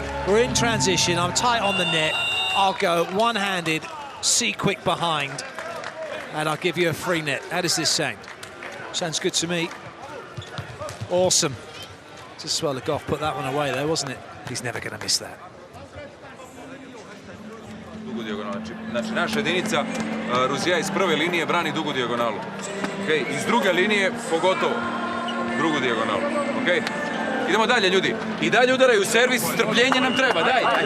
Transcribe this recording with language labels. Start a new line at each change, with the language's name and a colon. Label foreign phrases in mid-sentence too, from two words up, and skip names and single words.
English: We're in transition. I'm tight on the net. I'll go one-handed, see quick behind, and I'll give you a free net. How does this sound? Sounds good to me. Awesome. Just well, Legoff put that one away though, wasn't it? He's never going to miss that.
Serbian: Znači, naša jedinica Rusija iz prve linije brani dugu dijagonalu.
English: Okay.
Serbian: Iz druge linije pogotovo drugu dijagonalu. Okay. Idemo dalje, ljudi. I dalje udaraju servis, strpljenje nam treba. Daj.